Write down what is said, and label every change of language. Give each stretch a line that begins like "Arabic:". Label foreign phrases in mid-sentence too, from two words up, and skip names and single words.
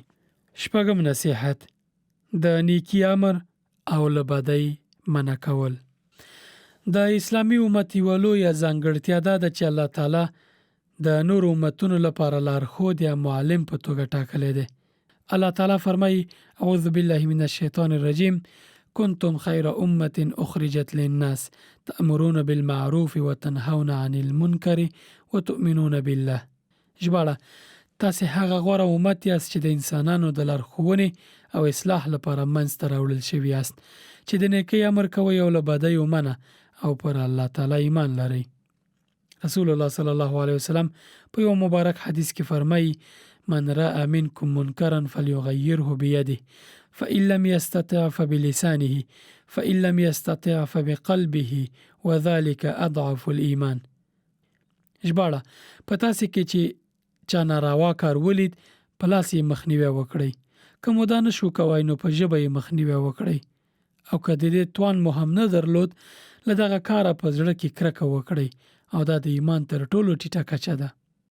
Pashto: شپږم نصیحت: د نیکي امر او له بدۍ منع کول. د اسلامي امت یوه لویه ځانګړتیا دا ده چې الله تعالی د نورو امتونو لپاره لارښود یا معلم په توګه ټاکلی دی. الله تعالی فرمایي:
Arabic: اعوذ بالله من الشیطان الرجیم کنتم خیر امة اخرجت للناس تأمرون بالمعروف وتنهون عن المنکر وتؤمنون بالله.
Pashto: ژباړه: تاسې هغه غوره امت یاست چې د انسانانو د لارښوونې او اصلاح لپاره منځته راوړل شوي یاست، چې د نیکۍ امر کوئ او له بدیو منع او پر الله تعالی ایمان لرئ.
Arabic: رسول الله صلی الله علیه وسلم
Pashto: په یو مبارک حدیث کې فرمایي:
Arabic: من رأى منکم منکرا فلیغیره بیده فإن لم يستطع فبلسانه فإن لم يستطع فبقلبه وذلك أضعف الإيمان.
Pashto: ژباړه: په تاسې کې چې چا ناروا کار ولید، په لاس یې مخنیوی وکړئ. که مو دا نشو کوئ نو په ژبه یې مخنیوی وکړئ، او که د دې توان مو هم نه درلود، له دغه کاره په زړه کې کرکه وکړئ، او دا د ایمان تر ټولو ټیټه کچه ده.